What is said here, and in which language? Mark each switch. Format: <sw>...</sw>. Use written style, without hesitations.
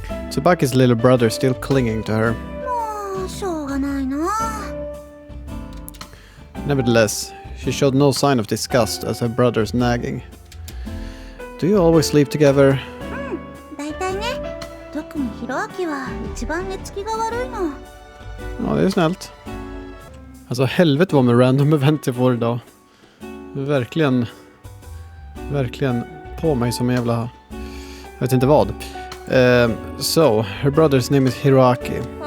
<en>Tsubaki's little brother still clinging to her.</en> <ja>もうしょうがないな。</ja> <en>Nevertheless, she showed no sign of disgust as her brother's nagging. Do you always sleep together?</en> <ja>だいたいね。特にひろあきは一番寝つきが悪いの。</ja> <sv>Ja, det är snällt. Alltså helvete vad med</sv> <en>random event</en> <sv>jag får idag. Verkligen på mig som en jävla... Jag vet inte vad.</sv> <en>So, her brother's name is Hiroaki.</en>